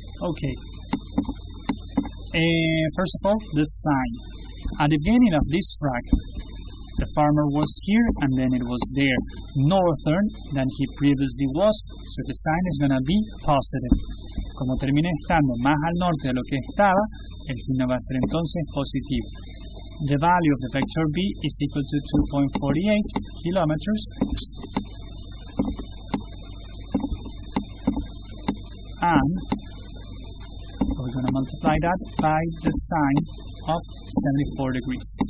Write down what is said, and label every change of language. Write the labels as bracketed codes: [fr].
[en] Okay. First of all, the sine. At the beginning of this track, the farmer was here and then it was there, northern than he previously was, so the sign is going to be positive. [es] Como termina estando más al norte de lo que estaba, el signo va a ser entonces positivo. [en] The value of the vector B is equal to 2.48 kilometers. And we're going to multiply that by the sine of 74 degrees.